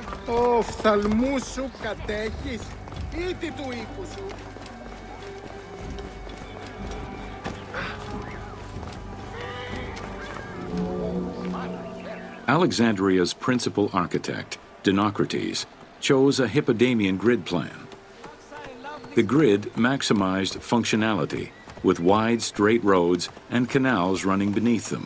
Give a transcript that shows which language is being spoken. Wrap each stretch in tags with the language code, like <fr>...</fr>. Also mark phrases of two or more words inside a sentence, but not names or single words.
<el>Οφθαλμούς σου κατέχεις ή τι του οίκου σου.</el> <en>Alexandria's principal architect, Dinocrates, chose a Hippodamian grid plan. The grid maximized functionality, with wide, straight roads and canals running beneath them.</en>